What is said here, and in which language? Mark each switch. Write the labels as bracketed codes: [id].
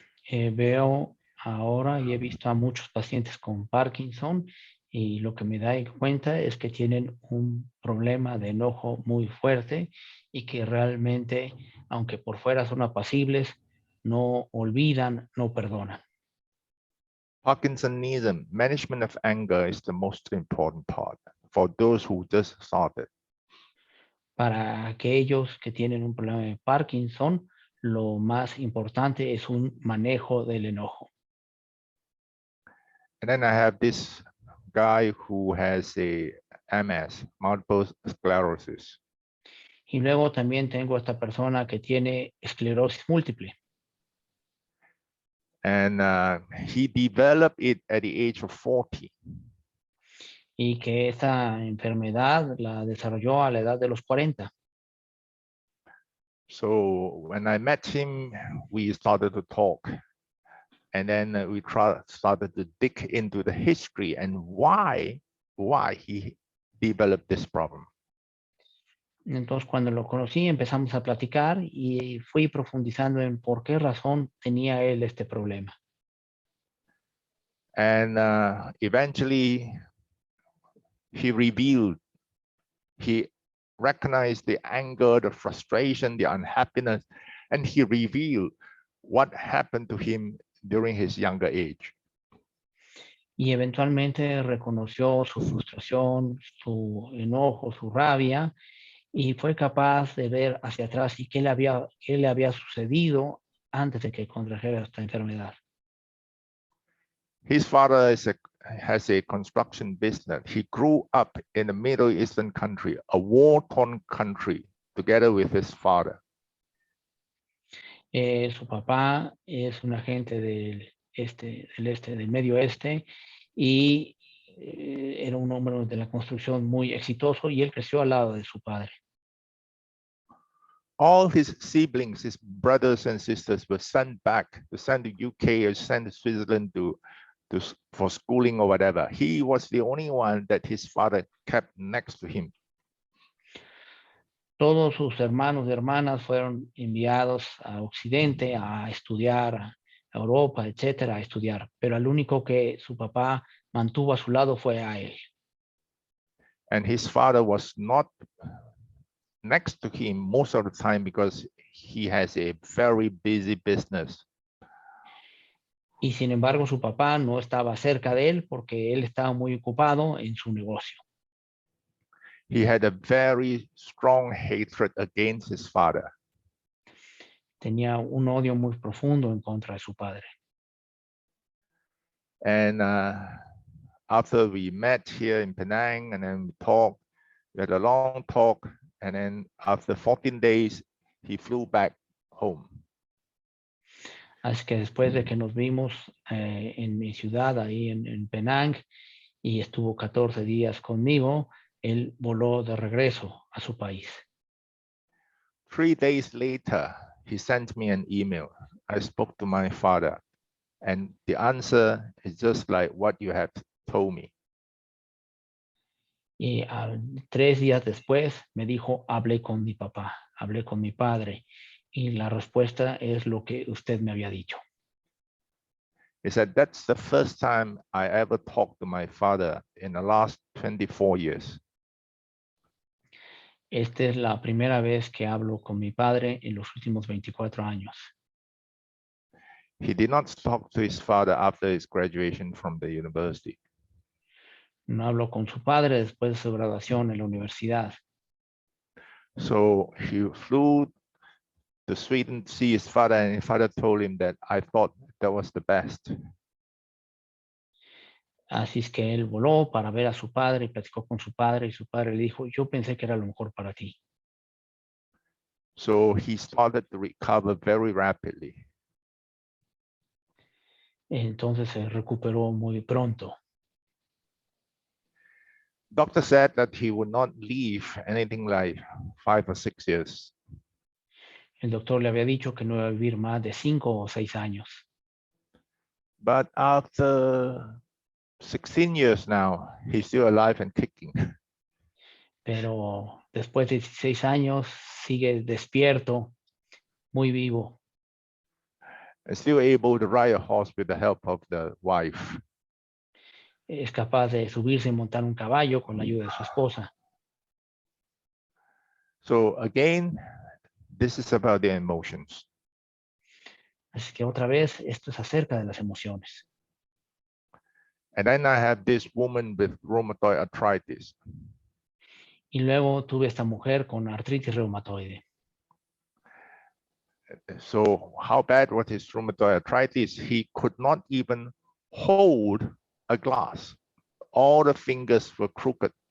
[es] Veo ahora y he visto a muchos pacientes con Parkinson Y lo que me da cuenta es que tienen un problema de enojo muy fuerte y que realmente, aunque por fuera son apacibles, no olvidan, no perdonan. [en] Parkinsonism, management of anger is the most important part for those who just started. [es] Para aquellos que tienen un problema de Parkinson, lo más importante es un manejo del enojo. [en] And then I have this guy who has a MS, multiple sclerosis. [es] Y luego también tengo esta persona que tiene esclerosis múltiple [en] And he developed it at the age of 40. [es] y que esta enfermedad la desarrolló a la edad de los 40. [en] So when I met him, we started to talk. And then we started to dig into the history and why he developed this problem. [es] Entonces, cuando lo conocí, empezamos a platicar y fui profundizando en por qué razón tenía él este problema. [en] And eventually he recognized the anger, the frustration, the unhappiness, and he revealed what happened to him during his younger age. [es] Y eventualmente reconoció su frustración, su enojo, su rabia, y fue capaz de ver hacia atrás y qué le había sucedido antes de que contrajera esta enfermedad. [en] His father has a construction business. He grew up in a Middle Eastern country, a war-torn country, together with his father. [es] Su papá es un agente del Medio Oeste, y era un hombre de la construcción muy exitoso, y él creció al lado de su padre. [en] All his siblings, his brothers and sisters, were sent to UK or sent to Switzerland for schooling or whatever. He was the only one that his father kept next to him. [es] Todos sus hermanos y hermanas fueron enviados a Occidente a estudiar, a Europa, etcétera, a estudiar, pero el único que su papá mantuvo a su lado fue a él. [en] And his father was not next to him most of the time because he has a very busy business. [es] Y sin embargo, su papá no estaba cerca de él porque él estaba muy ocupado en su negocio. [en] He had a very strong hatred against his father. [es] Tenía un odio muy profundo en contra de su padre. [en] And after we met here in Penang and then we had a long talk. And then after 14 days, he flew back home. [es] Así que después de que nos vimos en mi ciudad, ahí en Penang, y estuvo 14 días conmigo, él voló de regreso a su país. [en] 3 days later, he sent me an email. I spoke to my father, and the answer is just like what you have told me. [es] Y 3 días después me dijo, hablé con mi papá, hablé con mi padre, y la respuesta es lo que usted me había dicho. [en] He said, that's the first time I ever talked to my father in the last 24 years. [es] Esta es la primera vez que hablo con mi padre en los últimos 24 años. [en] He did not talk to his father after his graduation from the university. [es] No hablo con su padre después de su graduación en la universidad. [en] So he flew to Sweden to see his father, and his father told him that I thought that was the best. [es] Así es que él voló para ver a su padre y platicó con su padre, y su padre le dijo, yo pensé que era lo mejor para ti. [en] So he started to recover very rapidly. [es] Entonces se recuperó muy pronto. [en] Doctor said that he would not live anything like 5 or 6 years. [es] El doctor le había dicho que no iba a vivir más de 5 o 6 años. [en] But after 16 years now, he's still alive and kicking. [es] Pero después de 16 años sigue despierto, muy vivo, [en] And still able to ride a horse with the help of the wife. [es] es capaz de subirse y montar un caballo con la ayuda de su esposa. [en] So again, this is about the emotions. [es] Así que otra vez, esto es acerca de las emociones. [en] And then I have this woman with rheumatoid arthritis. [es] Y luego tuve esta mujer con artritis reumatoide. [en] So how bad was his rheumatoid arthritis? He could not even hold a glass. All the fingers were crooked.